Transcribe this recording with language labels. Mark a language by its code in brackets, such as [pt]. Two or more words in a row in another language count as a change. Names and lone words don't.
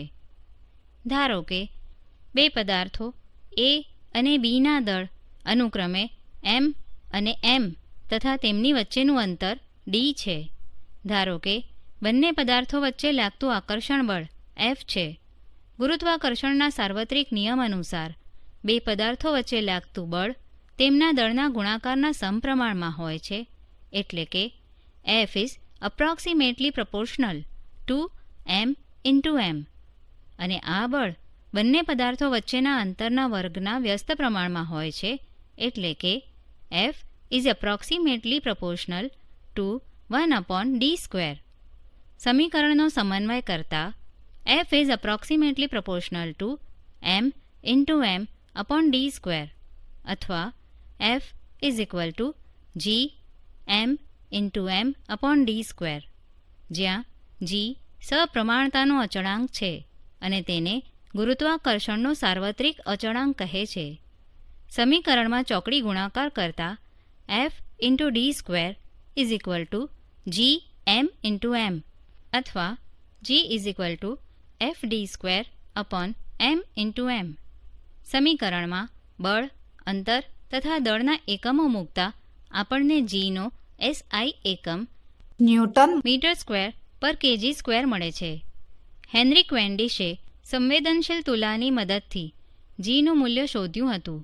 [gu] ધારો કે બે પદાર્થો એ અને બીના દળ અનુક્રમે m અને m તથા તેમની વચ્ચેનું અંતર d છે. ધારો કે બંને પદાર્થો વચ્ચે લાગતું આકર્ષણ બળ F છે. ગુરુત્વાકર્ષણના સાર્વત્રિક નિયમ અનુસાર બે પદાર્થો વચ્ચે લાગતું બળ તેમના દળના ગુણાકારના સમપ્રમાણમાં હોય છે, એટલે કે [en] F is approximately proportional to m into m. [gu] અને આ બળ બંને પદાર્થો વચ્ચેના અંતરના વર્ગના વ્યસ્ત પ્રમાણમાં હોય છે, એટલે કે [en] F is approximately proportional to 1/d². [gu] સમીકરણનો સમન્વય કરતા [en] F is approximately proportional to m into m/d² [gu] અથવા [en] F is equal to g m into m/d², [gu] જ્યાં g સપ્રમાણતાનો અચળાંક છે અને તેને ગુરુત્વાકર્ષણનો સાર્વત્રિક અચળાંક કહે છે. સમીકરણમાં ચોકડી ગુણાકાર કરતા [en] F into d² is equal to g m into m [gu] અથવા [en] g is equal to fd²/m into m. [gu] સમીકરણમાં બળ, અંતર તથા દળના એકમો મૂકતા આપણને gનો SI એકમ [en] newton metre square [gu] પર kg² મળે છે. હેનરી ક્વેન્ડિશે સંવેદનશીલ તુલાની મદદથી gનું મૂલ્ય શોધ્યું હતું.